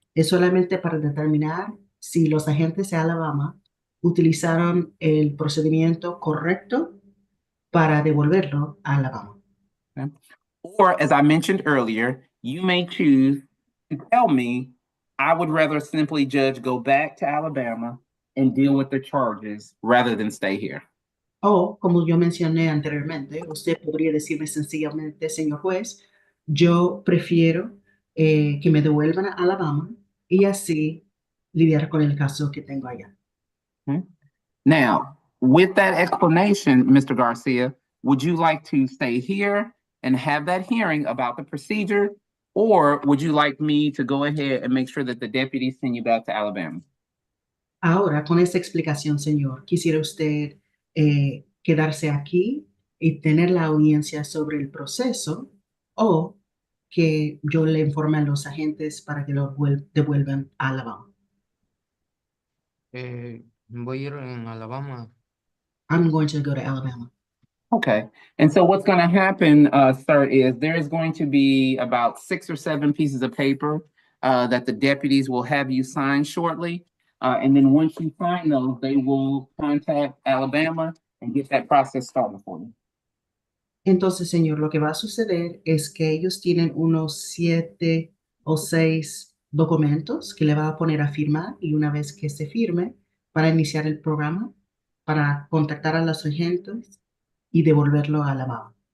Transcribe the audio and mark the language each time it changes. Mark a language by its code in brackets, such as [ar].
[es] Es solamente para determinar si los agentes de Alabama utilizaron el procedimiento correcto para devolverlo a Alabama. [en] Okay. Or, as I mentioned earlier, you may choose to tell me, I would rather simply, Judge, go back to Alabama and deal with the charges rather than stay here. [es] O, como yo mencioné anteriormente, usted podría decirme sencillamente, señor juez, yo prefiero que me devuelvan a Alabama y así lidiar con el caso que tengo allá. [en] Okay. Now, with that explanation, Mr. Garcia, would you like to stay here and have that hearing about the procedure, or would you like me to go ahead and make sure that the deputies send you back to Alabama? [es] Ahora, con esta explicación, señor, ¿quisiera usted quedarse aquí y tener la audiencia sobre el proceso o que yo le informe a los agentes para que lo devuelvan a Alabama? Voy a ir en Alabama. [en] I'm going to go to Alabama. Okay, and so what's going to happen, sir, is there is going to be about 6 or 7 pieces of paper that the deputies will have you sign shortly. And then once you sign those, they will contact Alabama and get that process started for you. [es] Entonces, señor, lo que va a suceder es que ellos tienen unos 7 o 6 documentos que le va a poner a firmar y una vez que se firme, para iniciar el programa, para contactar a los agentes y devolverlo a Alabama.